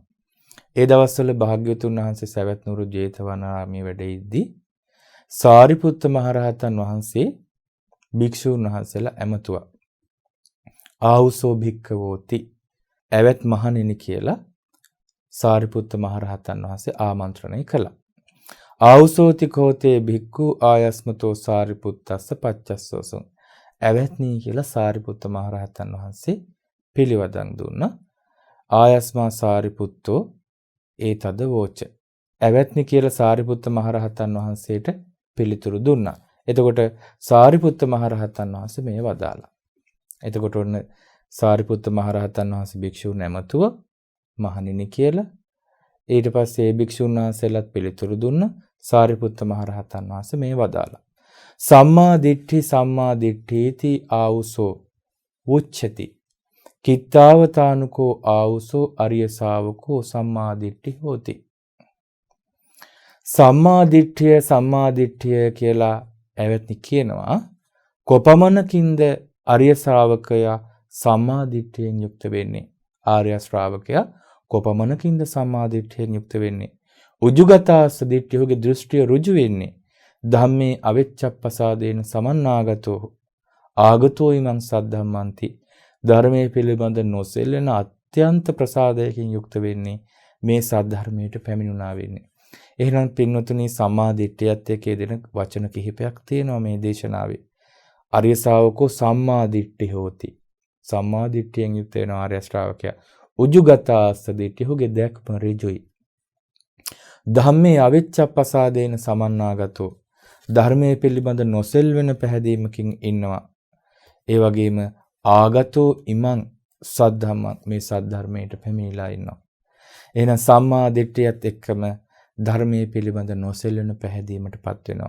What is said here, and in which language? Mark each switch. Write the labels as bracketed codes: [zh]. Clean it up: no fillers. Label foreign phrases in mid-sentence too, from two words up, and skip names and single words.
[si] ඒ දවස්වල භාග්‍යවතුන් වහන්සේ සවැත් නුවර ජේතවනාරාමයේ වැඩ ඉද්දී සාරිපුත්ත මහරහතන් වහන්සේ භික්ෂූන් වහන්සේලා ඇමතුවා. [pi] ආවුසෝ භික්ඛවෝති, [si] ඇවැත් මහණෙනි කියලා සාරිපුත්ත මහරහතන් වහන්සේ ආමන්ත්‍රණය කළා. [pi] ආවුසෝති කෝතේ භික්ඛු ආයස්මතෝ සාරිපුත්තස්ස පච්චස්සෝසං. [si] ඇවැත්නි කියලා සාරිපුත්ත මහරහතන් වහන්සේ පිළිවදන් දුන්නා. [pi] ආයස්මා සාරිපුත්තෝ ඒතද වෝච. [si] ඇවැත්නි කියලා සාරිපුත්ත මහරහතන් වහන්සේට පිළිතුරු දුන්නා. එතකොට සාරිපුත්ත මහරහතන් වහන්සේ මේ වදාලා. එතකොට ඔන්න සාරිපුත්ත මහරහතන් වහන්සේ භික්ෂුන් ඇමතුව මහණෙනි කියලා. ඊට පස්සේ ඒ භික්ෂුන් වහන්සේලාත් පිළිතුරු දුන්නා. සාරිපුත්ත මහරහතන් වහන්සේ මේ වදාලා. [pi] සම්මා දිට්ඨීති ආවුසෝ උච්චති. කිත්තාවතානුකෝ ආවුසෝ අරිය ශාවකෝ සම්මා දිට්ඨි හෝති. [si] සම්මා දිට්ඨිය කියලා ඇවැත්නි කියනවා. කොපමණකින්ද අරිය ශ්‍රාවකයා සම්මා දිට්ඨියෙන් යුක්ත වෙන්නේ? ආර්ය ශ්‍රාවකයා කොපමණකින්ද සම්මා දිට්ඨියෙන් යුක්ත වෙන්නේ? උජුගතාස්ස දිට්ඨියගේ දෘෂ්ටිය ඍජු වෙන්නේ. [pi] ධම්මේ අවිච්ඡප්පසාදේන සමන්නාගතෝ ආගතෝ ඉමං සද්ධම්මන්ති. [si] ධර්මයේ පිළිබඳ නොසෙල්ලෙන අත්‍යන්ත ප්‍රසාදයකින් යුක්ත වෙන්නේ මේ සද්ධර්මයට පැමිණුණා වෙන්නේ. එහෙනම් පින්වතුනි සම්මා දිට්ඨියත් එක්ක දෙන වචන කිහිපයක් තියෙනවා මේ දේශනාවේ. [pi] ආර්ය ශ්‍රාවකෝ සම්මා දිට්ඨි හෝති. [si] සම්මා දිට්ඨියෙන් යුක්ත වෙන ආර්ය ශ්‍රාවකයා උජුගතාස්ස දිට්ඨියගේ දැක්ම ඍජුයි. [pi] ධම්මේ අවිච්ඡප්පසාදේන සමන්නාගතෝ. [si] ධර්මයේ පිළිබඳ නොසෙල්වෙන පැහැදීමකින් ඉන්නවා. ඒ වගේම [pi] ආගතෝ ඉමං සද්ධම්මං, [si] මේ සද්ධර්මයට පැමිණලා ඉන්නවා. එහෙනම් සම්මා දිට්ඨියත් එක්කම ධර්මයේ පිළිබඳ නොසෙල්වෙන පැහැදීමටපත් වෙනවා.